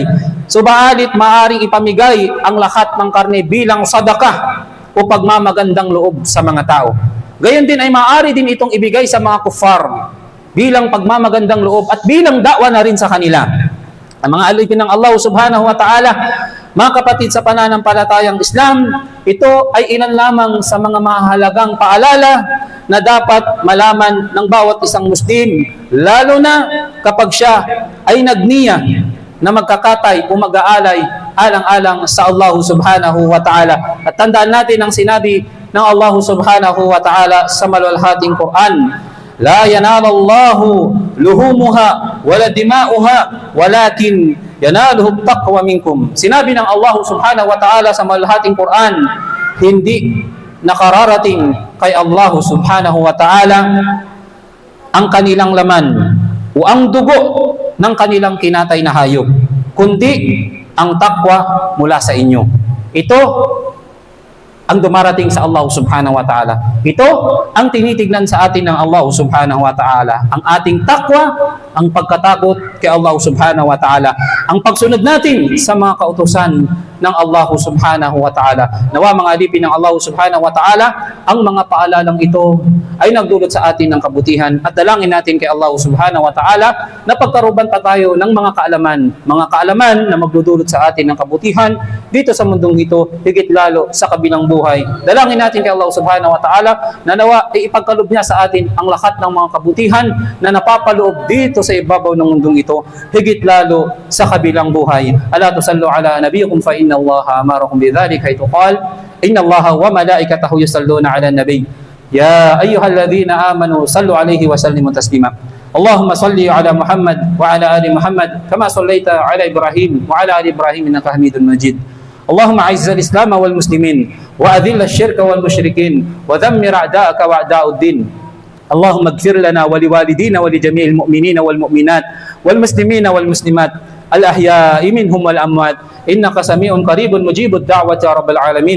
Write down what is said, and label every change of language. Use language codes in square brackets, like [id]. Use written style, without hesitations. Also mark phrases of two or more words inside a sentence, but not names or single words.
[tl] Subalit maaaring ipamigay ang lahat ng karne bilang sadakah o pagmamagandang loob sa mga tao. Gayon din ay maaari din itong ibigay sa mga kuffar bilang pagmamagandang loob at bilang da'wa na rin sa kanila. Ang mga alipin ng Allah [ar] سبحانه وتعالى, [tl] mga kapatid sa pananampalatayang Islam, ito ay ilan lamang sa mga mahalagang paalala na dapat malaman ng bawat isang Muslim, lalo na kapag siya ay nagniya na magkakatay o mag-aalay alang-alang sa Allah [ar] سبحانه وتعالى. [tl] At tandaan natin ang sinabi ng Allah [ar] سبحانه وتعالى [tl] sa maluwalhating Quran, [ar] لن ينال الله لحومها ولا دماؤها ولكن يناله التقوى منكم. [tl] Sinabi ng Allah [ar] سبحانه وتعالى [tl] sa maluwalhating Quran, hindi nakararating kay Allah [ar] سبحانه وتعالى [tl] ang kanilang laman o ang dugo ng kanilang kinatay na hayop, kundi ang takwa mula sa inyo. Ito ang dumarating sa Allah [ar] سبحانه وتعالى. [tl] Ito ang tinitignan sa atin ng Allah [ar] سبحانه وتعالى. [tl] Ang ating takwa, ang pagkatakot kay Allah [ar] سبحانه وتعالى. [tl] Ang pagsunod natin sa mga kautusan ng Allah [ar] سبحانه وتعالى. [tl] Nawa mga alipin ng Allah [ar] سبحانه وتعالى, [tl] ang mga paalalang ito ay nagdulot sa atin ng kabutihan, at dalangin natin kay Allah [ar] سبحانه وتعالى [tl] na pagkaruban pa tayo ng mga kaalaman na magdudulot sa atin ng kabutihan dito sa mundong ito, higit lalo sa kabilang buhay. Dalangin natin kay Allah [ar] سبحانه وتعالى [tl] na nawa ipagkaloob niya sa atin ang lahat ng mga kabutihan na napapaloob dito sa ibabaw ng mundong ito, higit lalo sa kabilang buhay. [ar] ألا تصلوا على نبيكم فإن الله أمركم بذلك حيث قال إن الله وملائكته يصلون على النبي يا أيها الذين آمنوا صلوا عليه وسلموا تسليما. اللهم صل على محمد وعلى آل محمد كما صليت على إبراهيم وعلى آل إبراهيم إنك حميد مجيد. اللهم اعز الاسلام والمسلمين واذل الشرك والمشركين ودمر اعداءك واعداء الدين. اللهم اغفر لنا ولوالدينا ولجميع المؤمنين والمؤمنات والمسلمين والمسلمات الاحياء منهم والاموات انك سميع قريب مجيب الدعوه يا رب العالمين.